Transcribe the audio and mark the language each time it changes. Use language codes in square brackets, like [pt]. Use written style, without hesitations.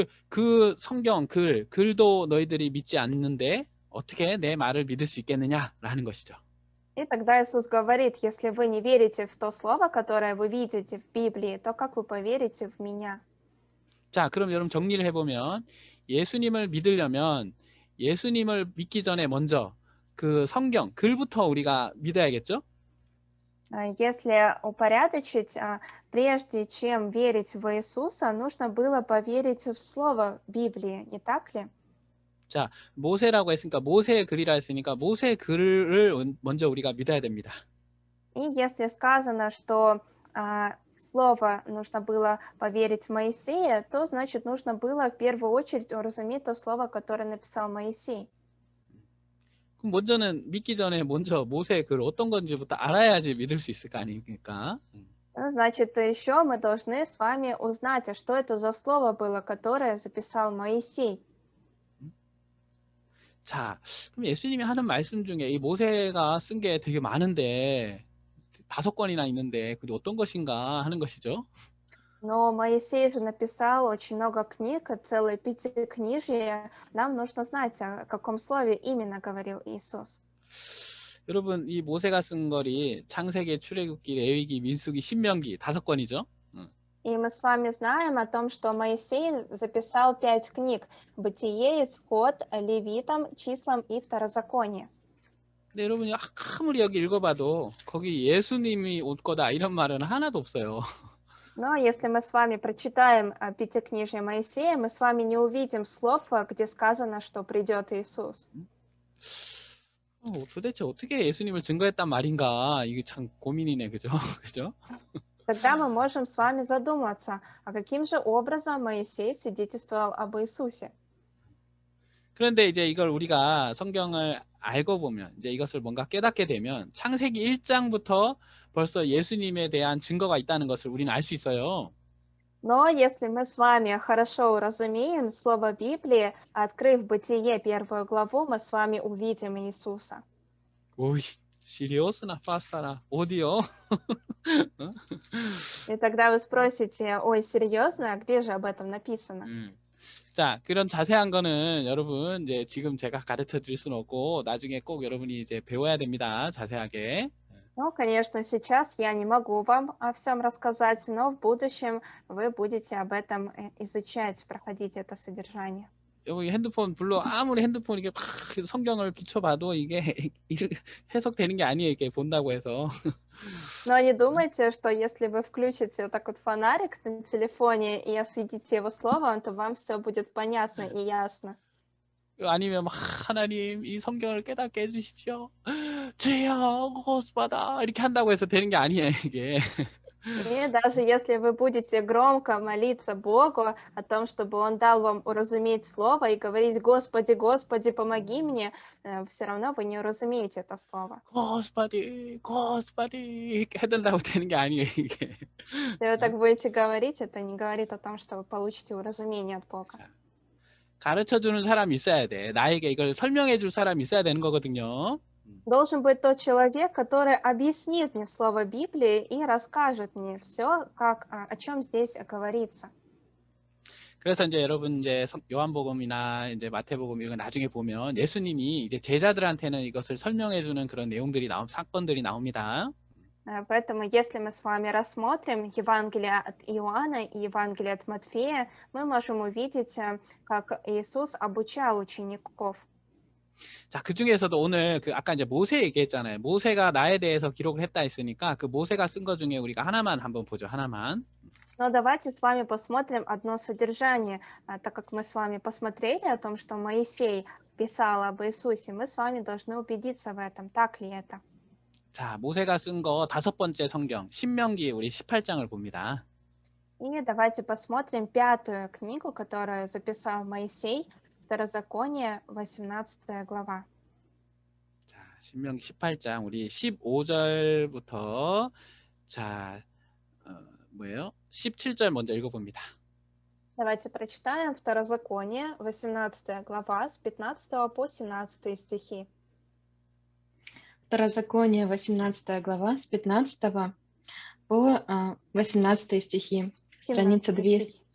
[ko] 그 성경 글도 너희들이 믿지 않는데 어떻게 내 말을 믿을 수 있겠느냐라는 것이죠. [ru] И тогда Иисус говорит, если вы не верите в то слово, которое вы видите в Библии, то как вы поверите в меня? [ko] 자, 그럼 여러분 정리를 해보면 예수님을 믿으려면 예수님을 믿기 전에 먼저 그 성경, 글부터 우리가 믿어야겠죠? [ru] Если упорядочить, прежде чем верить в Иисуса, нужно было поверить в слово Библии, не так ли? [ko] 자, 모세라고 했으니까 모세의 글이라 했으니까 모세의 글을 먼저 우리가 믿어야 됩니다. [ru] И если сказано, что слово нужно было поверить в Моисея, то значит нужно было в первую очередь уразуметь то слово, которое написал Моисей. [ko] 그럼 먼저는 믿기 전에 먼저 모세의 글 어떤 건지부터 알아야지 믿을 수 있을 거 아닙니까? [ru] Ну, значит, еще мы должны с вами узнать, а что это за слово было, которое записал Моисей. [ko] 자, 그럼 예수님이 하는 말씀 중에 이 모세가 쓴 게 되게 많은데 5권이나 있는데 그게 어떤 것인가 하는 것이죠. [ru] Но Моисей же написал очень много книг, целое пятикнижие. Нам нужно знать, о каком слове именно говорил Иисус. [ko] 여러분, 이 모세가 쓴 거리 창세기, 출애굽기, 레위기, 민수기, 신명기 5권이죠. [ru] И мы с вами знаем о том, что Моисей записал 5 книг: Бытие, Исход, Левитам, Числам и Второзаконие. [ko] 근데 여러분이 아무리 여기 읽어봐도 거기 예수님이 올 거다 이런 말은 하나도 없어요. [ru] Но если мы с вами прочитаем Пятикнижие Моисея, мы с вами не увидим слов, где сказано, что придет Иисус. [ko] 도대체 어떻게 예수님을 증거했단 말인가? 이게 참 고민이네, 그죠? 그죠? [ru] Тогда мы можем с вами задуматься, а каким же образом Моисей свидетельствовал об Иисусе. [ko] 그런데 이제 이걸 우리가 성경을 알고 보면 이제 이것을 뭔가 깨닫게 되면 창세기 1장부터 벌써 예수님에 대한 증거가 있다는 것을 우리는 알 수 있어요. [ru] Но если мы с вами хорошо уразумеем слово Библии, открыв Бытие 1 главу, мы с вами увидим Иисуса. [ko] 오이, 시리어스나 파스타나 어디요? [ru] И тогда вы спросите, ой, серьезно, а где же об этом написано? [ko] 자, 그런 자세한 거는 여러분 이제 지금 제가 가르쳐 드릴 수는 없고 나중에 꼭 여러분이 이제 배워야 됩니다. 자세하게. [ru] Ну, конечно, сейчас я не могу вам о всем рассказать, но в будущем вы будете об этом изучать, проходить это содержание. [ko] 여기 핸드폰 불러 아무리 핸드폰 이게 막 성경을 비춰봐도 이게 해석되는 게 아니에요. 이게 본다고 해서. [ru] Но не думайте, что если вы включите вот так вот фонарик на телефоне и осветите его словом, то вам все будет понятно и ясно. [ko] 아니면 막 하나님 이 성경을 깨닫게 해주십시오. 주여 고스바다 이렇게 한다고 해서 되는 게 아니에요. 이게. [ru] И даже если вы будете громко молиться Богу о том, чтобы Он дал вам уразуметь слово и говорить: «Господи, Господи, помоги мне», все равно вы не уразумеете это слово. [ko] 고스바디 이렇게 해달라고 되는 게 아니에요. 이게. [ru] Если вы так будете говорить, это не говорит о том, что вы получите уразумение от Бога. [ko] 가르쳐주는 사람이 있어야 돼. 나에게 이걸 설명해줄 사람이 있어야 되는 거거든요. [ru] Должен быть тот человек, который объяснит мне слово Библии и расскажет мне все, о чем здесь говорится. [ko] 그래서 이제 여러분 이제 요한복음이나 이제 마태복음 이런 거 나중에 보면 예수님이 이제 제자들한테는 이것을 설명해주는 그런 내용들이 사건들이 나옵니다. [ru] Поэтому, если мы с вами рассмотрим Евангелие от Иоанна и Евангелие от Матфея, мы можем увидеть, как Иисус обучал учеников. [ko] 자, 그 중에서도 오늘 아까 이제 모세 얘기했잖아요. 모세가 나에 대해서 기록을 했다 했으니까 그 모세가 쓴 것 중에 우리가 하나만 한번 보죠. 하나만. [ru] Но давайте с вами посмотрим одно содержание. Так как мы с вами посмотрели о том, что Моисей писал об Иисусе, мы с вами должны убедиться в этом. Так ли это? [ko] 자, 모세가 쓴 거 5번째 성경, 신명기 우리 18장을 봅니다. [ru] И давайте посмотрим 5-ю книгу, которую записал Моисей, Второзаконие, 18 глава. [ko] 자, 신명기 18장 우리 15절부터 자, 뭐예요? 17절 먼저 읽어봅니다. [ru] Давайте прочитаем Второзаконие, 18 глава, с 15 по 17 стихи. Второзаконие, 18 глава, с 15 по 18 стихи. Страница 200.